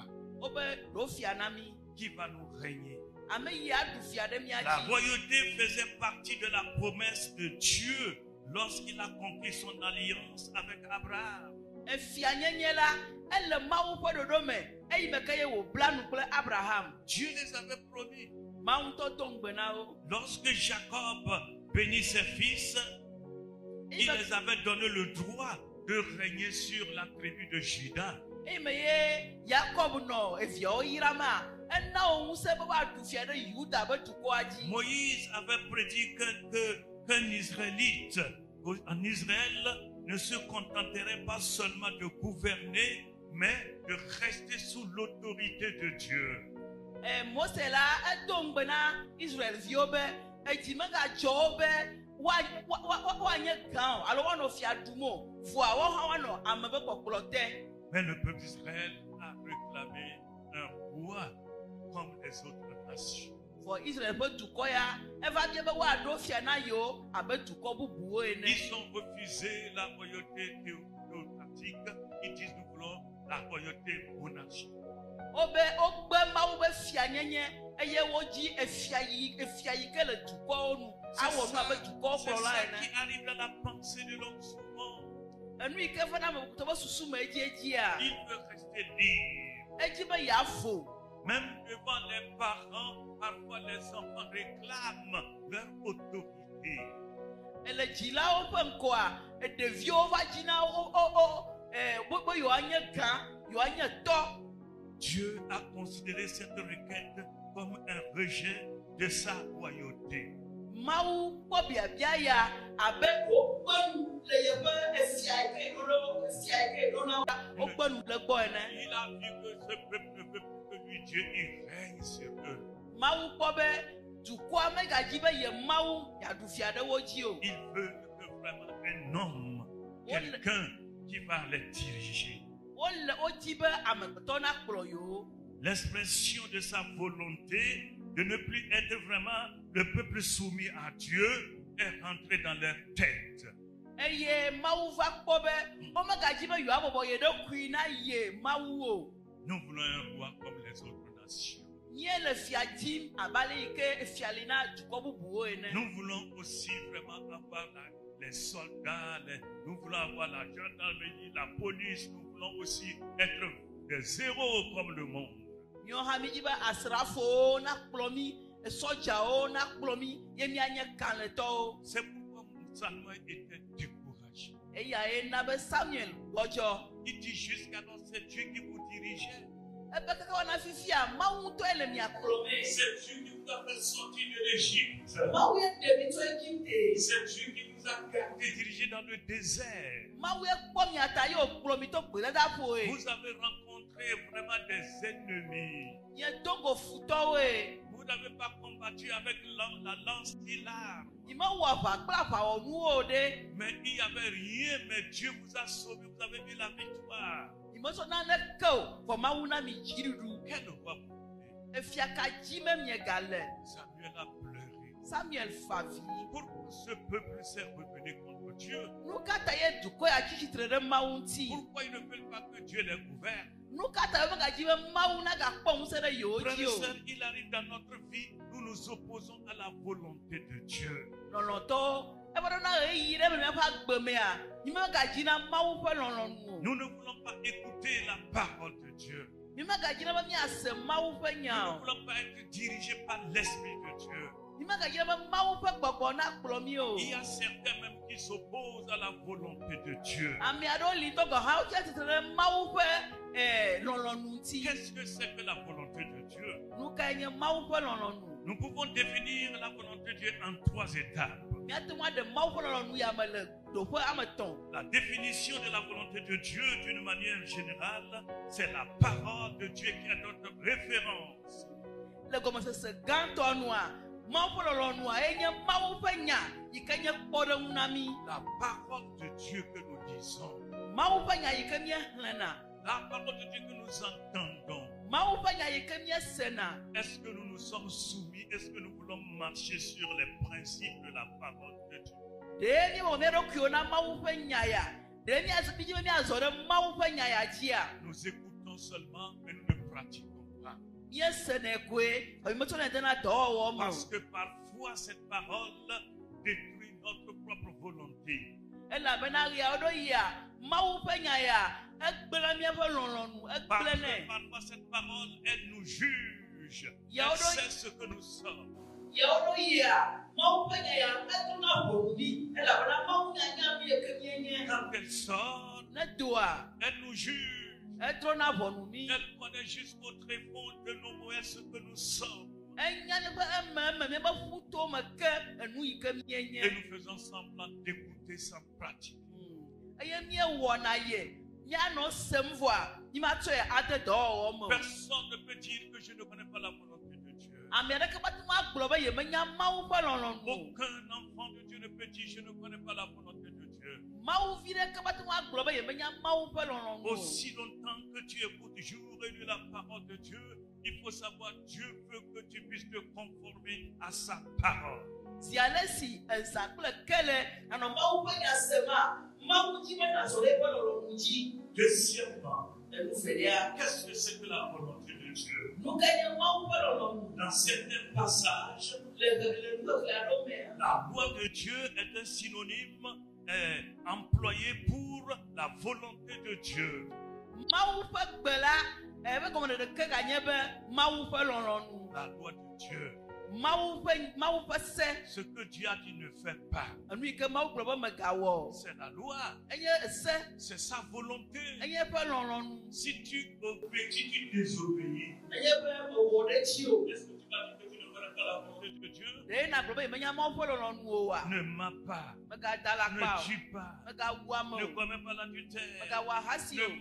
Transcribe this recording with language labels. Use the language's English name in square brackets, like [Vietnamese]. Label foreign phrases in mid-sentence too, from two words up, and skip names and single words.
[Ewe] Wobe ɖo fia na mi. [French] qui va nous régner. [Ewe] Ame yi aɖu fia ɖe mía [French] La [Ewe] dzi. [French] royauté faisait partie de la promesse de Dieu lorsqu'il a conclu son alliance avec Abraham. [Ewe] Efia nyenye la ele Mawu ƒe ɖoɖo me eyi me ke ye wòbla nu kple Abraham. [French] Dieu les avait promis. [Ewe] Mawu ŋutɔ do ŋugbe na wo. [French] Lorsque Jacob bénit ses fils, il les avait donné le droit de régner sur la tribu de Juda. [Ewe] Eyi me ye Yakob nɔ eviawo yra ma, ena wo ŋusẽ be woaɖu fia ɖe Yuda ƒe dukɔa dzi. [French] Moïse avait prédit qu'un Israélite en Israël ne se contenterait pas seulement de gouverner, mais de rester sous l'autorité de Dieu. [Ewe] Mose la edo ŋugbe na Israelviwo be edzi megadzɔ wo be woanye gã o alo woanɔ fia ɖum o, vɔa woawo hã woanɔ ame be kpɔkplɔ te. [French] Mais le peuple d'Israël a réclamé un roi comme les autres nations. [Ewe] Vɔ Israel ƒe dukɔ ya eva bia be woaɖo fia na yewo abe dukɔ bubuwo ene. [French] Ils ont refusé la royauté théocratique. Ils disent nous voulons la royauté monarchique. [Ewe] Wogbe Mawu be fia nyenye eye wodzi efia yi ke le dukɔwo nu awɔ nu abe dukɔwo [French] C'est [Ewe] kplɔla [French] ça [Ewe] ene. [French] qui arrive dans la pensée de l'homme souvent. [Ewe] Enu yi ke fena ame kuto be susu me edzia, [French] Il veut rester libre. [Ewe] edzi be yeavo. [French] Même devant les parents, parfois les enfants réclament leur autorité. [Ewe] Le dzilawo ƒe ŋkɔa, ɖeviwo va dzi na be yewoanye gã, yewoanye tɔ. [French] Dieu a considéré cette requête comme un rejet de sa royauté. [Ewe] Mawu kpɔ biabia ya abe wokpenu le yeƒe efia yi ke ɖo na wokpenu le gbɔ ene. [French] Il a vu que ce peuple ne veut plus que lui, Dieu, il règne sur eux. [Ewe] Mawu kpɔ be dukɔa megadzi be ye Mawu yaɖu fia ɖe wo dzi o. [French] Il veut que vraiment un homme, quelqu'un qui va les diriger. [Ewe] Wodzi be amegbetɔ nakplɔ yewo. [French] L'expression de sa volonté de ne plus être vraiment le peuple soumis à Dieu est rentrée dans leur tête. [Ewe] Eye Mawu va kpɔ be womegadzi be yewoabɔbɔ ye ɖokui na ye Mawu o. [French] Nous voulons un roi comme les autres nations. [Ewe] Mie le fia dim abe ale yi ke fia li na dukɔ bubuwo ene. [French] Nous voulons aussi vraiment avoir les soldats, nous voulons avoir la gendarmerie, la police, nous voulons aussi être des héros comme le monde. [Ewe] Míawo hã mídzi be asrafowo nakplɔ mí, sɔdzawo nakplɔ mí, ye míanye kalẽtɔwo. [French] C'est pourquoi Samuel était découragé. [Ewe] Eyae na be Samuel gbɔdzɔ. [French] Il dit jusqu'alors c'est Dieu qui vous dirigeait. [Ewe] Ebe kaka wɔna fifia Mawu ŋutɔe le mia kplɔ me. [French] C'est Dieu qui vous a fait sortir de l'Égypte. [Ewe] Mawu ye ɖe mi tso Egypte. [French] C'est Dieu qui vous a gardé dirigé dans le désert. [Ewe] Mawu ye kpɔ mia ta ye wòkplɔ mi to gbedadaƒoe. [French] Vous avez rencontré vraiment des ennemis. [Ewe] Nye Togo futɔwoe. [French] Vous n'avez pas combattu avec la lance qui l'arme. [Ewe] Nyime wɔ aʋa kple aʋawɔnuwo ɖe. [French] Mais il n'y avait rien, mais Dieu vous a sauvé, vous avez eu la victoire. [Ewe] Nyime sɔ nane ke o, vɔ Mawu na mi dziɖuɖu. [French] Quel roi vous voulez? [Ewe] Efia ka dzi me miegale. [French] Samuel a pleuré. [Ewe] Samuel fa vi. [French] Pourquoi ce peuple s'est revenu contre Dieu? [Ewe] Nu ka ta ye dukɔ ya tsi tsitre ɖe Mawu ŋuti? [French] Pourquoi ils ne veulent pas que Dieu les gouverne? [Ewe] Nu ka ta ye megadzi be Mawu nagakpɔ ŋusẽ ɖe yewo [French] Frères [Ewe] dzi [French] et [Ewe] o? [French] sœurs, il arrive dans notre vie, nous nous opposons à la volonté de Dieu. [Ewe] Lɔlɔtɔwo, ebe ɖo na ɣeyiɣi ɖe me miaƒe agbe mea, nyime megadzi na Mawu ƒe lɔlɔnu o. [French] Nous ne voulons pas écouter la parole de Dieu. [Ewe] Mi megadzi na be miase Mawu ƒe [French] Nous [Ewe] nya [French] ne [Ewe] o. [French] voulons pas être dirigés par l'Esprit de Dieu. [Ewe] Mi megadzi na be Mawu ƒe gbɔgbɔ nakplɔ mi o. [French] Il y a certains même qui s'opposent à la volonté de Dieu. [Ewe] Ame aɖewo li tɔgɔ hã wotsi atsitre ɖe Mawu ƒe lɔlɔnu ŋuti. [French] Qu'est-ce que c'est que la volonté de Dieu? [Ewe] Nu kae nye Mawu ƒe lɔlɔnu? [French] Nous pouvons définir la volonté de Dieu en 3 étapes. [Ewe] Míate ŋu aɖe Mawu ƒe lɔlɔnu ya me le ɖoƒe ame etɔ̃. [French] La définition de la volonté de Dieu d'une manière générale, c'est la parole de Dieu qui est notre référence. [Ewe] Le gɔmesese gãtɔ nua, Mawu ƒe lɔlɔnua enye Mawu ƒe nya yi ke nye kpɔɖeŋu na mí. [French] La parole de Dieu que nous disons. [Ewe] Mawu ƒe nya yi ke míexlẽna. [French] La parole de Dieu que nous entendons. [Ewe] Mawu ƒe nya yi ke míesena. [French] Est-ce que nous nous sommes soumis? Est-ce que nous voulons marcher sur les principes de la parole de Dieu? [Ewe] Ɖe míewɔ mía ɖokuiwo na Mawu ƒe nya ya. Ɖe míadzi be míazɔ ɖe Mawu ƒe nya ya dzia. [French] Nous écoutons seulement, mais nous ne pratiquons pas. [Ewe] Míesene koe, ame metsɔnɛ de na dɔwɔwɔ me [French] Parce [Ewe] o. [French] que parfois cette parole détruit notre propre volonté. [Ewe] Elabena ɣeawo ɖo yia, Mawu ƒe nya ya, egblẽ míaƒe lɔlɔnu, [French] Parce [Ewe] egblẽnɛ. [French] que parfois cette parole, elle nous juge. [Ewe] Yao [French] Elle [Ewe] do- [French] sait ce que nous sommes. [Ewe] Yewo ɖo yia, Mawu ƒe nya ya, etrona ʋɔnu mí, elabena Mawu nya nya mí yi ke míenye. [French] Quand elle sort, [Ewe] Ne doa, [French] elle nous juge. [Ewe] etrona ʋɔnu mí. [French] Elle connaît jusqu'au tréfonds de nos moyens ce que nous sommes. [Ewe] Enya míaƒe ememe, míaƒe ƒuto me ke enu yi ke [French] Et [Ewe] míenye. [French] nous faisons semblant d'écouter sans pratique. [Ewe] Eye míewɔna ye, míanɔ sem vɔa, míematsɔe ade dɔwɔwɔ me o. [French] Personne ne peut dire que je ne connais pas la volonté de Dieu. [Ewe] Ame aɖeke mate ŋu agblɔ be yemenya Mawu ƒe lɔlɔnu o. [French] Aucun enfant de Dieu ne peut dire je ne connais pas la volonté de Dieu. [Ewe] Mawu vi ɖeke mate ŋu agblɔ be yemenya Mawu ƒe lɔlɔnu o. [French] Aussi longtemps que tu écoutes jour et nuit la parole de Dieu, il faut savoir Dieu veut que tu puisses te conformer à sa parole. [Ewe] Zi ale si ezã kple kele anɔ Mawu ƒe nya sema, Mawu dzi be nazɔ ɖe eƒe lɔlɔnu dzi. [French] Deuxièmement, [Ewe] Enu velia, [French] qu'est-ce que c'est que la volonté de Dieu? [Ewe] nu ke nye Mawu ƒe lɔlɔnu? [French] Dans certains passages, [Ewe] Le nuxexlẽ aɖewo mea, [French] la loi de Dieu est un synonyme employé pour la volonté de Dieu. [Ewe] Mawu ƒe gbe la, ebe gɔmeɖeɖe ke ganye be Mawu ƒe lɔlɔnu. [French] La loi de Dieu. [Ewe] Mawu ƒe se, [French] Ce que Dieu a dit ne fais pas. [Ewe] enu yi ke Mawu gblɔ be megawɔ. [French] C'est la loi. [Ewe] Enye se, [French] C'est sa volonté. [Ewe] enye eƒe lɔlɔnu. [French] Si tu obéis, si tu désobéis, [Ewe] Enye be mewɔ ɖe dzi o. [French] est-ce que tu vas dire que tu ne feras pas la volonté de Dieu, [Ewe] ɖe na gblɔ be yemenya Mawu ƒe lɔlɔ̃nu oa, [French] ne mens pas, [Ewe] megada le akpa [French] ne [Ewe] o, [French] tue pas, [Ewe] megawu ame [French] ne [Ewe] o, [French] commets pas l'adultère, [Ewe] megawɔ ahasi o,